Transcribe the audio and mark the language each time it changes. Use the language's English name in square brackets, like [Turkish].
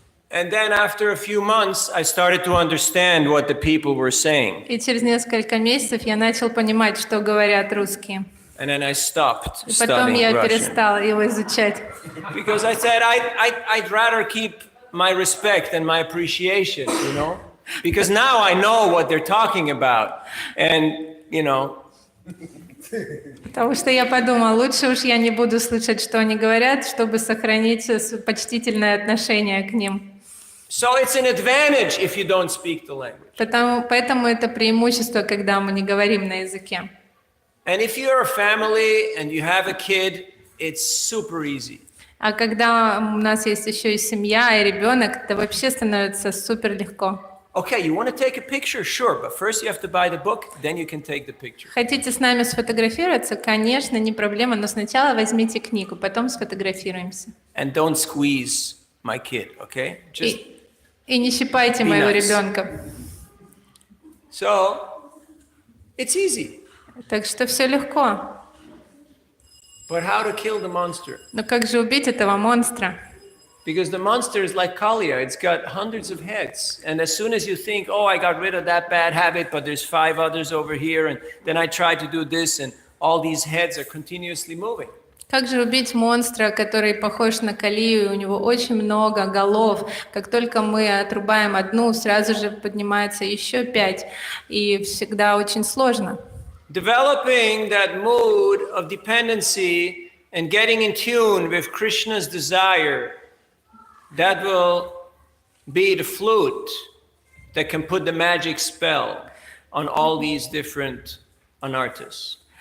[English] And then after a few months, I started to understand what the people were saying. [Russian] И через несколько месяцев я начал понимать, что говорят русские. [English] And then I stopped [Russian] И потом [English] studying [Russian] я [English] Russian. [Russian] перестал его изучать. [English] Because I said I'd rather keep my respect and my appreciation, Because now I know what they're talking about. And, [Russian] Потому что я подумал, лучше уж я не буду слышать, что они говорят, чтобы сохранить почтительное отношение к ним. [English] So it's an advantage if you don't speak the language. [Russian] Поэтому это преимущество, когда мы не говорим на языке. [English] And if you're a family and you have a kid, it's super easy. [Russian] А когда у нас есть еще и семья, и ребенок, это вообще становится супер легко. [English] Okay, you want to take a picture? Sure, but first you have to buy the book, then you can take the picture. [Russian] Хотите с нами сфотографироваться? Конечно, не проблема, но сначала возьмите книгу, потом сфотографируемся. [English] And don't squeeze my kid, okay? Just [Russian] И не щипайте [English] be [Russian] моего [English] nice. [Russian] ребенка. [English] So, it's easy. [Russian] Так что все легко. [English] But how to kill the monster? [Russian] Но как же убить этого монстра? [English] Because the monster is like Kaliya, it's got hundreds of heads. And as soon as you think, oh, I got rid of that bad habit, but there's 5 others over here, and then I tried to do this, and all these heads are continuously moving. [Russian] Как же убить монстра, который похож на Калию, у него очень много голов. Как только мы отрубаем одну, сразу же поднимается еще 5, и всегда очень сложно. [English] Developing that mood of dependency and getting in tune with Krishna's desire, that will be the flute that can put the magic spell on all these different anarthas.